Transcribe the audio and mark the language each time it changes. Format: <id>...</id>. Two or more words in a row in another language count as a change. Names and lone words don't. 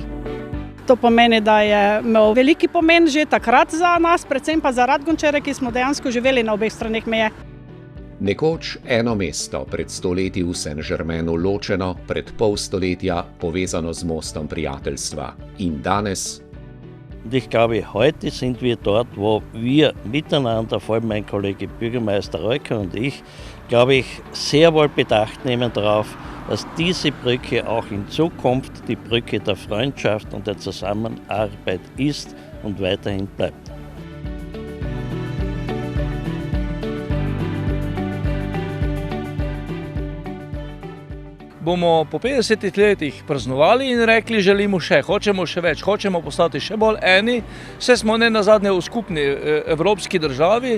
<sl>To pomeni, da je imel veliki pomen že takrat za nas, predvsem pa za Radgončane, ki smo dejansko živeli na obeh straneh meje. Nekoč eno mesto, pred 100 leti v Saint-Germainu ločeno, pred pol stoletja povezano z mostom prijateljstva. In danes?</sl> <de>Und ich glaube, heute sind wir dort, wo wir miteinander, vor allem mein Kollege Bürgermeister Reuker und ich, glaube ich, sehr wohl Bedacht nehmen darauf, dass diese Brücke auch in Zukunft die Brücke der Freundschaft und der Zusammenarbeit ist und weiterhin bleibt.</de> <sl>Bomo po 50 letih praznovali in rekli, želimo še, hočemo še več, hočemo postati še bolj eni, vse smo ne nazadnje v skupni evropski državi.</sl>